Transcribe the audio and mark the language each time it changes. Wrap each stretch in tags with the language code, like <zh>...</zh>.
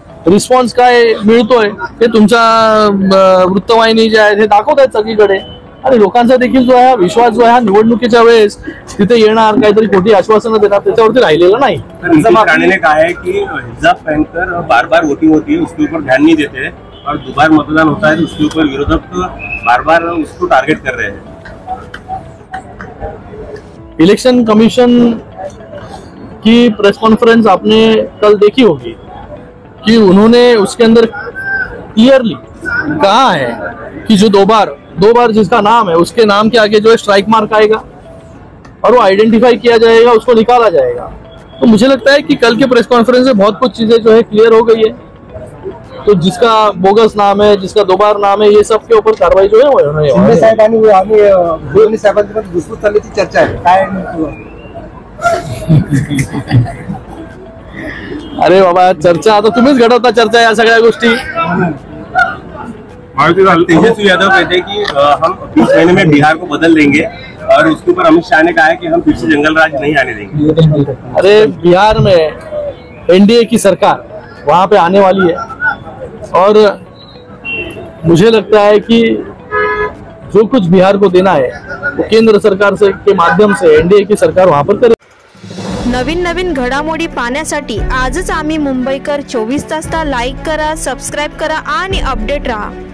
<mr>Response काय मिळतोय ते तुमच्या वृत्तवाहिनी जे आहेत हे दाखवत आहेत सगळीकडे, आणि लोकांचा देखील जो आहे विश्वास जो आहे निवडणुकीच्या वेळेस तिथे येणार, काहीतरी खोटी आश्वासनं देणार, त्याच्यावरती राहिलेलं नाही।</mr> <hi>ने कहा है कि हिजाब पहनकर बार बार वोटिंग होती है, उसके ऊपर ध्यान नहीं देते और दोबारा मतदान होता है तो उसके ऊपर विरोधक बार बार उसको टारगेट कर रहे हैं। इलेक्शन कमीशन की प्रेस कॉन्फ्रेंस आपने कल देखी होगी कि उन्होंने उसके अंदर क्लियरली कहा है कि जो दो बार जिसका नाम है उसके नाम के आगे जो है स्ट्राइक मार्क आएगा और वो आइडेंटिफाई किया जाएगा, उसको निकाला जाएगा। तो मुझे लगता है कि कल के प्रेस कॉन्फ्रेंस में बहुत कुछ चीजें जो है क्लियर हो गई है। तो जिसका बोगस नाम है, जिसका 2 बार नाम है, ये सब के ऊपर कार्रवाई जो है वो होने वाली है।</hi> <mr>साहेबांची घुसखोर चालल्याची चर्चा आहे, काय अरे बाबा चर्चा आता तुम्हीच घडवता चर्चा या सगळ्या गोष्टी।</mr> <hi>तेजस्वी यादव कहते हैं कि हम 20 महीने में बिहार को बदल देंगे और उसके ऊपर अमित शाह ने कहा है कि हम फिर से जंगल राज नहीं आने देंगे। अरे बिहार में NDA की सरकार वहां पे आने वाली है और मुझे लगता है कि जो कुछ बिहार को देना है वो केंद्र सरकार से के माध्यम से NDA की सरकार वहां पर करे।</hi> <mr>नवीन घडामोडी पाहण्यासाठी आजच आम्ही मुंबईकर 24 तासला लाईक करा, सबस्क्राइब करा आणि अपडेट रहा।</mr>